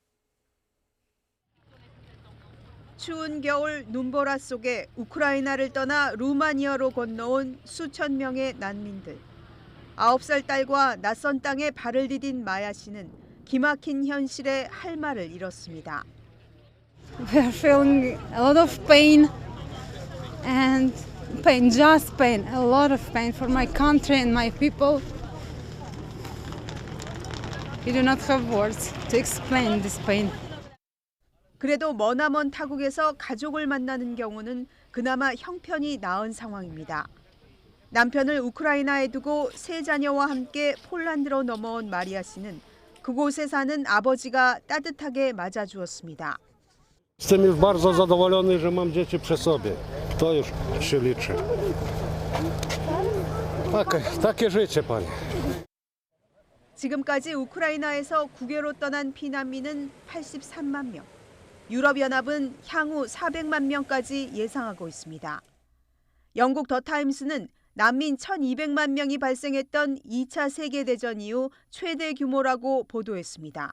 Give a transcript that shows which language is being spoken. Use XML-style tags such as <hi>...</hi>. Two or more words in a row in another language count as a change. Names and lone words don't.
<ko>추운 겨울 눈보라 속에 우크라이나를 떠나 루마니아로 건너온 수천 명의 난민들. 9살 딸과 낯선 땅에 발을 디딘 마야 씨는 기막힌 현실에 할 말을 잃었습니다.</ko> <en>We are feeling a lot of pain, just pain, a lot of pain for my country and my people. We do not have words to explain this pain.</en> <ko>그래도 머나먼 타국에서 가족을 만나는 경우는 그나마 형편이 나은 상황입니다. 남편을 우크라이나에 두고 세 자녀와 함께 폴란드로 넘어온 마리아 씨는 그곳에 사는 아버지가 따뜻하게 맞아주었습니다.</ko> <pl>Z tym jest bardzo zadowolony, że mam dzieci przy sobie. To już się liczy. Takie życie, panie.</pl> <ko>지금까지 우크라이나에서 국외로 떠난 피난민은 83만 명. 유럽연합은 향후 400만 명까지 예상하고 있습니다. 영국 더 타임스는 난민 1,200만 명이 발생했던 2차 세계대전 이후 최대 규모라고 보도했습니다.</ko>